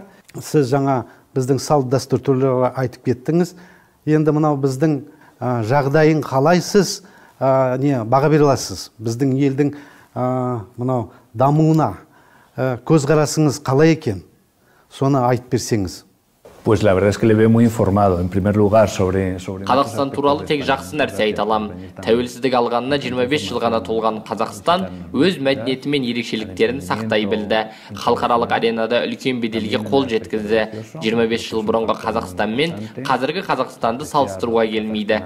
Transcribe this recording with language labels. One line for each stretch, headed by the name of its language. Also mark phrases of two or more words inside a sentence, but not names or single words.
Kazakh: Сіз жаңа біздің салт дәстүр түрлері айтып кеттіңіз. Енді мынау біздің жағдайын қалайсыз, баға бере аласыз? Біздің елдің мынау дамуына көзқарасыңыз қалай екен? Соны айтып берсеңіз.
Spanish: Pues la verdad es que le veo muy informado, en primer lugar, sobre
Kazakh: Қазақстан туралы тек жақсы нәрсе айта аламын. Тәуелсіздік алғанына 25 жыл ғана толған Қазақстан өз мәдениеті мен ерекшеліктерін сақтай білді. Халықаралық аренада үлкен беделге қол жеткізді. 25 жыл бұрынғы Қазақстан мен қазіргі Қазақстанды салыстыруға келмейді.